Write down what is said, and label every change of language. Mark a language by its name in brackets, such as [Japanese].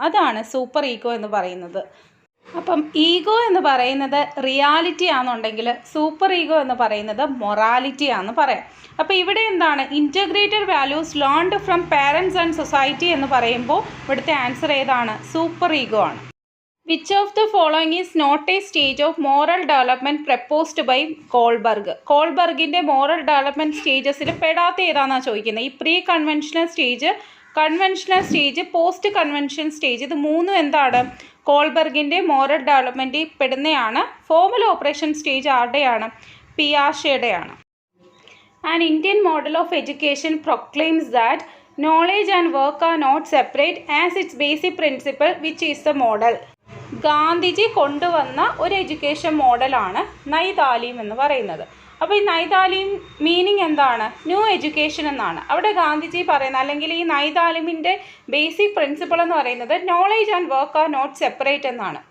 [Malayalam] അതാണ് super ego എന്ന് പറയുന്നത്. അപ്പം ഈഗോ എന്ന് പറയുന്നത് റിയാലിറ്റി ആണെന്നുണ്ടെങ്കിൽ സൂപ്പർ ഈഗോ എന്ന് പറയുന്നത് മൊറാലിറ്റി ആണെന്ന് പറയാം. അപ്പോൾ ഇവിടെ എന്താണ്, [English] integrated values learned from parents and society [Malayalam] എന്ന് പറയുമ്പോൾ ഇവിടുത്തെ ആൻസർ ഏതാണ്? സൂപ്പർ ഈഗോ ആണ്. [English] Which of the following is not a stage of moral development proposed by Kohlberg? [Malayalam] കോൾബർഗിൻ്റെ moral development സ്റ്റേജസിൽ പെടാത്ത ഏതാണെന്നാണ് ചോദിക്കുന്നത്. ഈ pre conventional stage, conventional stage, post convention stage, ഇത് 3 എന്താണ്? കോൾബർഗിൻ്റെ moral ഡെവലപ്മെൻറ്റിൽ പെടുന്നതാണ്. Formal operation stage ആരുടെയാണ്? പിയാഷെയുടെയാണ്. [English] An Indian model of education proclaims that knowledge and work are not separate as its basic principle. Which is the model? [Malayalam] Gandhiji കൊണ്ടുവന്ന ഒരു education മോഡലാണ് നൈതാലീം എന്ന് പറയുന്നത്. അപ്പോൾ ഈ നൈതാലീം meaning എന്താണ്? ന്യൂ എഡ്യൂക്കേഷൻ എന്നാണ്. അവിടെ ഗാന്ധിജി പറയുന്നത്, അല്ലെങ്കിൽ ഈ നൈതാലീമിൻ്റെ ബേസിക് പ്രിൻസിപ്പിൾ എന്ന് പറയുന്നത് [English] knowledge and work are not separate [Malayalam] എന്നാണ്.